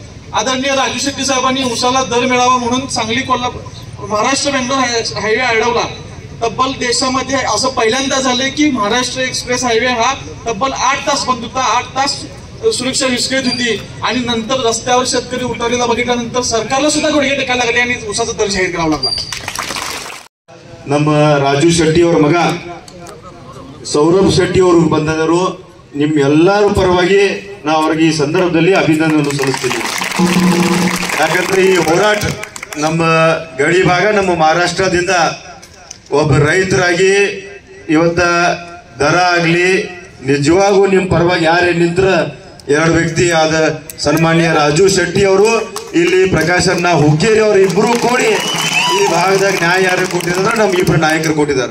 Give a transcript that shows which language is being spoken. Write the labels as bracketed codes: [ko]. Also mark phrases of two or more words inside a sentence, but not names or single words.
[mr] आदरणीय राजू शेट्टी साहेबांनी ऊसाला दर मिळावा म्हणून सांगली कोल्हापूर महाराष्ट्र बेंगलोर हायवे अडवला. तब्बल देशामध्ये असं पहिल्यांदा झालंय की महाराष्ट्र एक्सप्रेस हायवे हा तब्बल 8 तास बंद होता. 8 तास सुरक्षा विस्कळीत होती आणि नंतर रस्त्यावर शेतकरी उतरलेला बघितल्यानंतर सरकारला सुद्धा गुडघे टेकायला लागले आणि उसाचा दर जाहीर करावा लागला. [kn] ನಮ್ಮ ರಾಜು ಶೆಟ್ಟಿ ಅವರ ಮಗ ಸೌರಭ್ ಶೆಟ್ಟಿ ಅವರು ಬಂದಿದ್ದರು. ನಿಮ್ಮೆಲ್ಲರ ಪರವಾಗಿ ನಾವು ಅವರಿಗೆ ಈ ಸಂದರ್ಭದಲ್ಲಿ ಅಭಿನಂದನೆ ಸಲ್ಲಿಸ್ತೀನಿ. ಯಾಕಂದ್ರೆ ಈ ಹೋರಾಟ ನಮ್ಮ ಗಡಿ ಭಾಗ ನಮ್ಮ ಮಹಾರಾಷ್ಟ್ರದಿಂದ ಒಬ್ಬ ರೈತರಾಗಿ ಇವತ್ತ ದರ ಆಗಲಿ ನಿಜವಾಗೂ ನಿಮ್ಮ ಪರವಾಗಿ ಯಾರೇ ನಿಂತ್ರ ಎರಡು ವ್ಯಕ್ತಿ ಆದ ಸನ್ಮಾನ್ಯ ರಾಜು ಶೆಟ್ಟಿ ಅವರು ಇಲ್ಲಿ ಪ್ರಕಾಶಣ್ಣ ಹುಕ್ಕೇರಿ ಅವರು ಇಬ್ಬರು ಕೂಡಿ ಈ ಭಾಗದಾಗ ನ್ಯಾಯ ಯಾರು ಕೊಟ್ಟಿದ್ದಾರೆ, ನಮ್ಮ ಇಬ್ಬರು ನಾಯಕರು ಕೊಟ್ಟಿದ್ದಾರೆ.